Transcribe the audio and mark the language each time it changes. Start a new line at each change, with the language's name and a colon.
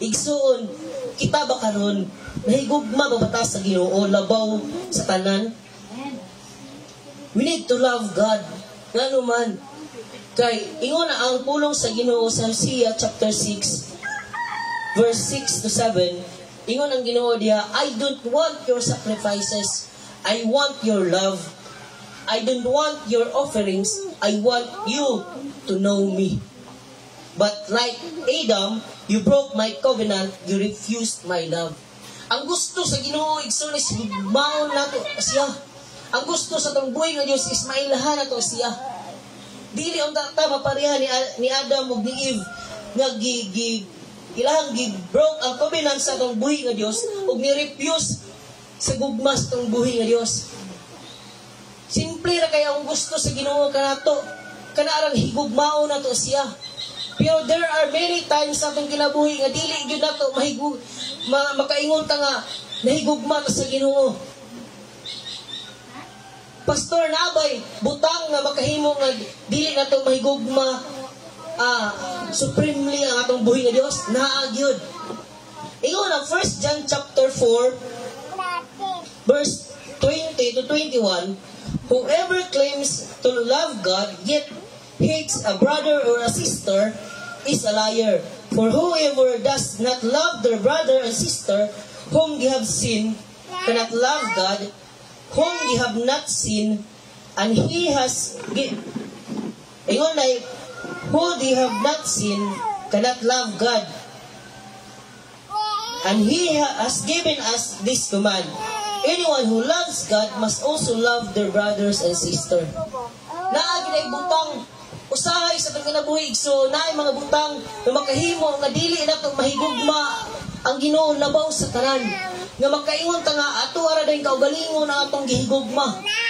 Cebuano: Igsoon, kita ba karon nahigugma ba bata sa Ginoo labaw sa tanan?
English: We need to love God.
Cebuano: Ngano man kay ingon na ang pulong sa Ginoo sa Hosea chapter 6 verse 6 to 7. Ingon ang Ginoo diha,
English: I don't want your sacrifices, I want your love. I don't want your offerings, I want you to know me. But like Adam, you broke my covenant, you refused my love.
Cebuano: Ang gusto sa Ginoo igsoon is maon nato siya. Ang gusto sa tong buhay nga Dios is mailahan nato siya. Dili ang ta mapareha ni Adam ug ni Eve nga ilahang broke ang covenant sa tong buhay nga Dios ug ni refuse sa gugma sa tong buhay nga Dios. Simple ra kay ang gusto sa Ginoo kanato, kanarang higugmao nato siya. Pero
English: there are many times
Cebuano: sa atong kinabuhi nga dili gyud nato makaingon ta nga nahigugma ta sa Ginoo. Pastor Nabay, butang nga makahimo nga dili nato mahigugma supremely ang atong buhi nga Dios, naa gyud. Ingon ang
English: 1 John chapter 4 verse 20 to 21, whoever claims to love God yet hates a brother or a sister is a liar. For whoever does not love their brother and sister whom they have seen cannot love God whom they have not seen, and he has ingon like who they have not seen cannot love God. And he has given us this command: anyone who loves God must also love their brothers and sisters.
Cebuano: Naagi butang usahay sa itong kinabuhi, so naay mga butang na makahimo nga dili nato mahigugma ang Ginoo labaw sa tanan. Nga makaingon ta nga ato ara dayon kaugalingon ang atong gihigugma.